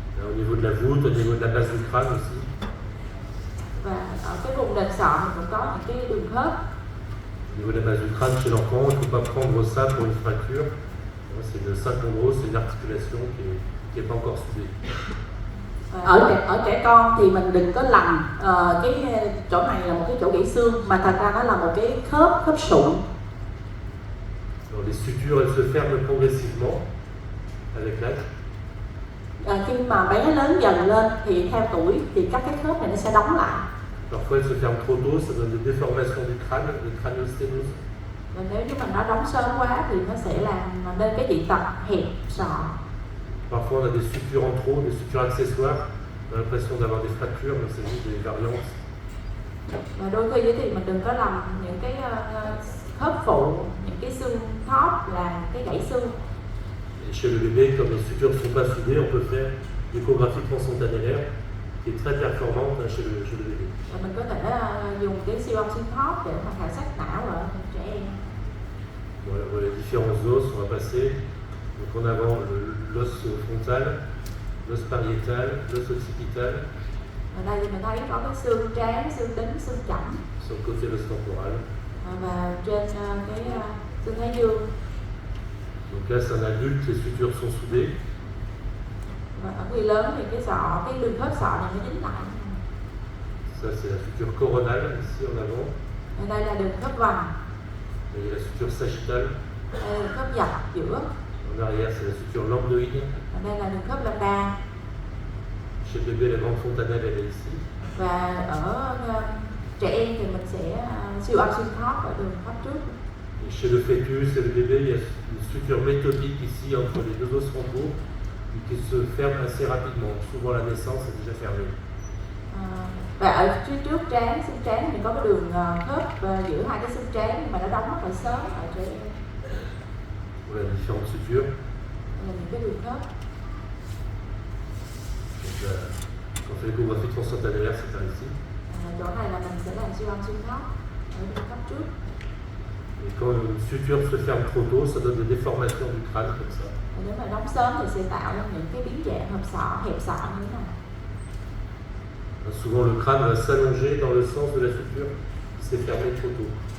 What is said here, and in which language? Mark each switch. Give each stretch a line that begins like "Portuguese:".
French: Au niveau de la voûte, au niveau de la base du crâne aussi.
Vietnamese: Và ở cái vùng đền sọ mình cũng có những cái đường khớp.
French: Au niveau de la base du crâne, chez l'enfant, il ne faut pas prendre ça pour une fracture. C'est une syncondrose, c'est une articulation qui n'est pas encore soudée.
Vietnamese: Ở trẻ con thì mình đừng có lầm cái chỗ này là một cái chỗ gãy xương mà thật ra nó là một cái khớp sụn.
French: Alors, les sutures elles se ferment progressivement avec l'âge.
Vietnamese: Khi mà bé lớn dần lên thì theo tuổi thì các cái khớp này nó sẽ đóng lại.
French: Parfois elles se ferment trop tôt, ça donne des déformations du crâne, des craniosténoses.
Vietnamese: Và nếu như mình nó đóng sớm quá thì nó sẽ làm nên cái dị tật hẹp sọ.
French: Parfois on a des sutures en trop, des sutures accessoires. On a l'impression d'avoir des fractures, mais c'est juste des variantes.
Vietnamese: Và đôi khi thì mình đừng có làm những cái khớp phụ, những cái xương thóp là cái gãy xương.
French: Et chez le bébé, comme les sutures ne sont pas soudées, on peut faire l'échographie transfontanellaire qui est très performante chez le bébé.
Vietnamese: Và mình có thể dùng cái siêu âm xuyên thóp để mà khảo sát não ở trẻ em.
French: Voilà, voilà les différents os, on va passer. Donc en avant l'os frontal, l'os pariétal, l'os occipital,
Vietnamese: Ở đây thì mình thấy có cái xương trán, xương đính, xương chỏng
French: sur le côté l'os temporal.
Vietnamese: và trên cái xương thái dương.
French: Donc là c'est un adulte, les sutures sont soudées.
Vietnamese: Và ở người lớn thì cái đường khớp sọ này nó dính lại.
French: Ça c'est la suture coronale ici en avant.
Vietnamese: Ở đây là đường khớp vành,
French: Il y a la suture sagittale.
Vietnamese: đây là đường khớp dọc giữa,
French: En arrière c'est la suture lambdoïde.
Vietnamese: ở đây là đường khớp lambda.
French: Chez le bébé la grande fontanelle elle est ici.
Vietnamese: Và ở trẻ em thì mình sẽ siêu âm xuyên thóp ở đường khớp trước.
French: Et chez le fœtus et le bébé, il y a une structure méthodique ici entre les deux os frontaux qui se ferme assez rapidement. Souvent la naissance est déjà fermée.
Vietnamese: Và ở phía trước trán, xương trán thì có cái đường khớp giữa hai cái xương trán nhưng mà nó đóng rất là sớm ở trẻ em.
French: Voilà les différentes sutures.
Vietnamese: Đây là những cái đường khớp.
French: Donc, quand on fait l'échographie transfontanellaire, c'est par ici.
Vietnamese: Chỗ này là mình sẽ làm siêu âm xuyên thóp ở đường khớp trước.
French: Et quand une suture se ferme trop tôt, ça donne des déformations du crâne comme ça.
Vietnamese: Và nếu mà đóng sớm thì sẽ tạo ra những cái biến dạng hộp sọ, hẹp sọ như thế này.
French: Souvent le crâne va s'allonger dans le sens de la suture qui s'est fermée trop tôt.